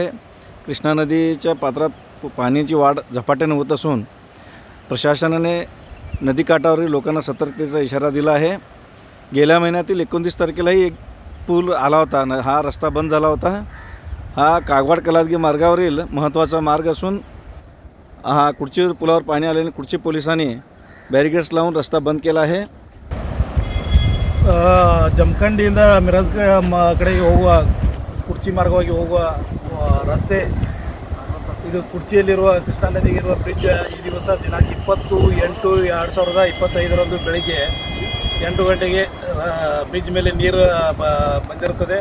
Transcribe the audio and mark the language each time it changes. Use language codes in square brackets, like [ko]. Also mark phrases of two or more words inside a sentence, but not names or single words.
[mr] कृष्णा नदीच्या पात्रात पाण्याची वाढ झपाट्याने होत असून प्रशासनाने नदीकाठावरील लोकांना सतर्कतेचा इशारा दिला आहे। गेल्या महिन्यातील 29 तारखेलाही एक पूल आला होता। हा रस्ता बंद झाला होता। हा कागवाड कलादगी मार्गावरील महत्त्वाचा मार्ग असून हा कुडची पुलावर पाणी आल्याने कुडची पोलिसांनी बैरिकेड्स लावून रस्ता बंद केला आहे। [kn] ಜಮಖಂಡಿಯಿಂದ ಮಿರಾಜ್ ಕಡೆಗೆ ಹೋಗುವ ಕುರ್ಚಿ ಮಾರ್ಗವಾಗಿ ಹೋಗುವ ರಸ್ತೆ ಇದು ಕುರ್ಚಿಯಲ್ಲಿರುವ ಕೃಷ್ಣಾ ನದಿಗೆ ಇರುವ ಬ್ರಿಡ್ಜ್ ಈ ದಿವಸ ದಿನಾಂಕ 20/8/2025 ಬೆಳಗ್ಗೆ 8 ಗಂಟೆಗೆ ಬ್ರಿಡ್ಜ್ ಮೇಲೆ ನೀರು ಬಂದಿರುತ್ತದೆ।